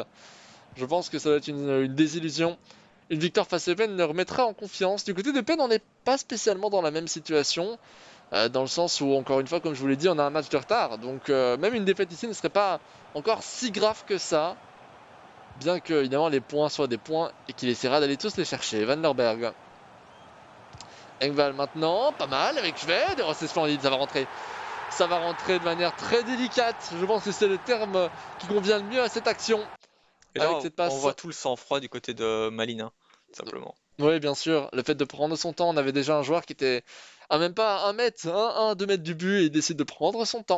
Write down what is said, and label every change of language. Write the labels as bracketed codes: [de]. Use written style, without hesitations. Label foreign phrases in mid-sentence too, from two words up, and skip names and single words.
[fr] Je pense que ça va être une désillusion. Une victoire face à Eupen le remettra en confiance. Du côté de Eupen, on n'est pas spécialement dans la même situation. Dans le sens où, encore une fois, comme je vous l'ai dit, on a un match de retard. Donc même une défaite ici ne serait pas encore si grave que ça. Bien que, évidemment, les points soient des points et qu'il essaiera d'aller tous les chercher. Van der Berg. Engvall maintenant, pas mal avec Schwed. Oh, c'est splendide, ça va rentrer. Ça va rentrer de manière très délicate. Je pense que c'est le terme qui convient le mieux à cette action. Et Avec là, cette on passe. voit tout le sang-froid du côté de Malina, hein, simplement. Oui, bien sûr. Le fait de prendre son temps. On avait déjà un joueur qui était à même pas 1 mètre, 2 mètres du but et il décide de prendre son temps.